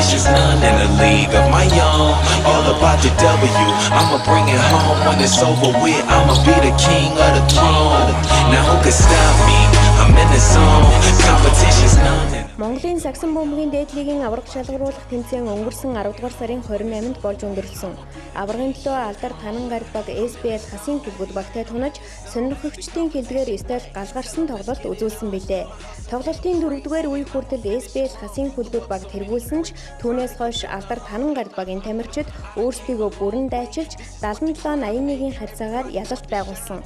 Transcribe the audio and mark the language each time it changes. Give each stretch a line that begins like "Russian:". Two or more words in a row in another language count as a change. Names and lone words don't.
English: none in a league of my own. All about the W, I'ma bring it home. When it's over with, I'ma be the king of the throne. Now who can stop me? I'm in the zone. Competition's none.
Mongolian: Монголын сагсан бөмбөгийн дээд лигийн аварга шалгаруулах тэмцээн өнгөрсөн 10 дугаар сарын 28-нд болж өнгөрсөн. Аваргын төлөө алдар танан гард баг SBL хасын клубуд багтай тунаж сонирхогчдын хэлдгээр стил галгарсан тоглолт үзүүлсэн билээ. Тоглолтын 4-р үе хүртэл SBL хасын клубуд баг тэргүүлсэн ч түүнээс хойш алдар танан гард багийн тамирчид өөрсдийгөө бүрэн дайчилж 77-81-ийн харьцаагаар ялалт байгуулсан.